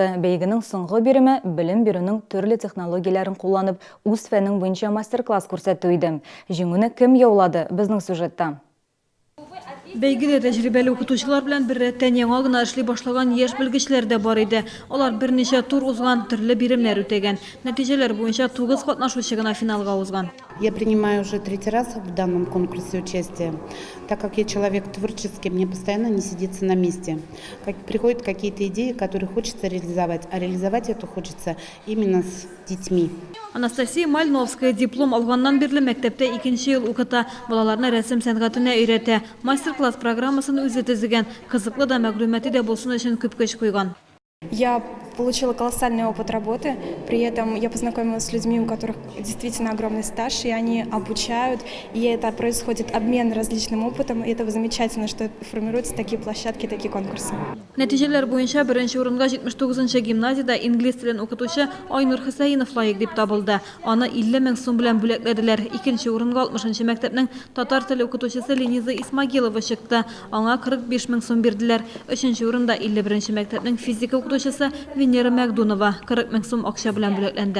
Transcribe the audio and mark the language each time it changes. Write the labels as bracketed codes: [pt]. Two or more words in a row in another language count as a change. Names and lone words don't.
[tt] Бәйгенең соңгы биреме белем бирүнең төрле технологияләрен кулланып, үз фәнең буенча мастер-класс күрсәтү иде. Җиңүне кем яулады? Безнең сюжетта. Бәйгедә тәҗрибәле укытучылар белән бер рәттән яңа гына эшли башлаган яшь белгечләр дә бар иде. Алар берничә тур узган, төрле биремнәр үтәгән. Нәтиҗәләр буенча 9 катнашучы гына финалга узган. [ru] Я принимаю уже 3-й раз в данном конкурсе участие. Так как я человек творческий, мне постоянно не сидится на месте. Приходят какие-то идеи, которые хочется реализовать, а реализовать это хочется именно с детьми. [tt] Анастасия Мальновская диплом алганнан бирле мәктәптә 2нче ел укыта. Балаларны рәсем сәнгатенә өйрәтә. Мастер-класс программасын үзе төзегән. Кызыклы да мәгълүмати да булсын өчен күп көч куйган. [ru] Я получила колоссальный опыт работы, при этом я познакомилась с людьми, у которых действительно огромный стаж, и они обучают, и это происходит обмен различным опытом, и это замечательно, что формируются такие площадки, такие конкурсы. [tt] Нәтиҗәләр буенча беренче урынга 79-нчы гимназиядә инглиз телен укытучы Айнур Хөсәенов лаек дип табылды. Аны 50 мең сум белән бүләкләделәр. Икенче урынга 60-нчы мәктәпнең татар теле укытучысы Лениза Исмагилова чыкты. Аңа 45 мең сум бирделәр. Өченче урында 51-нче мәктәпнең физика укытучысы Венера Мәгдунова 40 мең сум акча белән бүләкләнде.